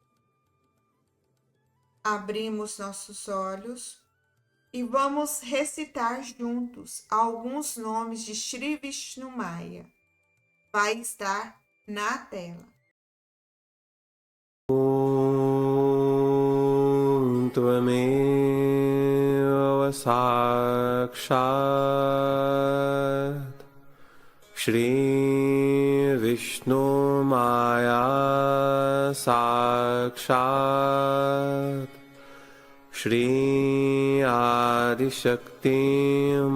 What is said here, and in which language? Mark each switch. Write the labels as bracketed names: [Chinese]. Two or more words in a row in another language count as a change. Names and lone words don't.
[Portuguese] abrimos nossos olhos e vamos recitar juntos alguns nomes de Shri Vishnumaya. Vai estar na tela. [Sanskrit] Om Tvameva Sakshat Shri Vishnumaya Sakshat Shri Adi Shakti